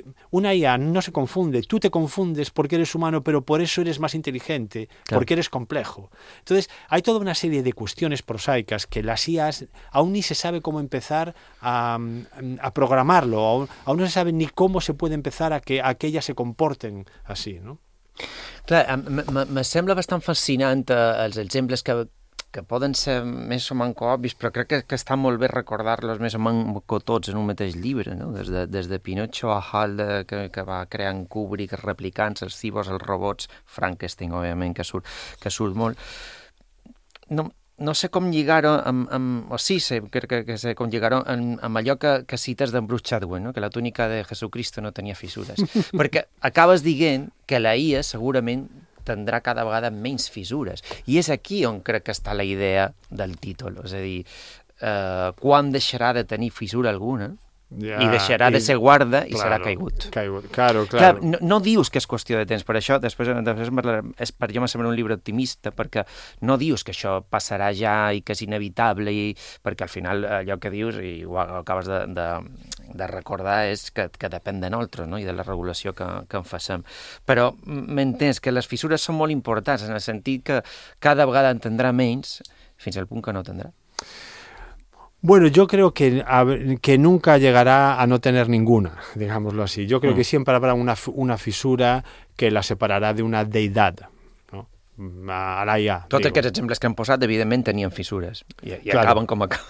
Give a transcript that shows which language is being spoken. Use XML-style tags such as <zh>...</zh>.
<es>Una IA no se confunde. Tú te confundes porque eres humano, pero por eso eres más inteligente, claro. Porque eres complejo. Entonces, hay toda una serie de cuestiones prosaicas arcaicas, que las IAs aún ni se sabe cómo empezar a programarlo, aún no se sabe ni cómo se puede empezar a que ellas se comporten así, ¿no?</es> <ca>Clar, me sembla bastant fascinant els exemples que poden ser més o manco obvis, però crec que està molt bé recordar-los més o manco tots en un mateix llibre, no? Des de Pinocho a Halde, que va crear en Kubrick, els replicants, els cibos, els robots, Frankenstein, òbviament, que surt molt. No sé com lligar-ho amb... O sí, crec que sé com lligar-ho amb allò que cites d'en Bruce Chadwell, no? Que la túnica de Jesucristo no tenia fissures. Perquè acabes dient que la IA segurament tindrà cada vegada menys fissures. I és aquí on crec que està la idea del títol. És a dir, quan deixarà de tenir fissura alguna, yeah, i deixarà de ser guarda, claro, i serà caigut. Claro. No dius que és qüestió de temps, per això després és per jo me sembla un llibre optimista, perquè no dius que això passarà ja i que és inevitable, i perquè al final allò que dius, i ho acabes de recordar, és que depèn de nosaltres, no? I de la regulació que en facem. Però m'entens que les fissures són molt importants, en el sentit que cada vegada en tindrà menys, fins al punt que no tindrà.</ca> <es>Bueno, yo creo que nunca llegará a no tener ninguna, digámoslo así. Yo creo que siempre habrá una fissura que la separará de una deidad, ¿no? A la IA. Todos</es> <ca>aquests exemples que han posat, evidentment, tenien fissures. I claro, acaben com acaben.</ca>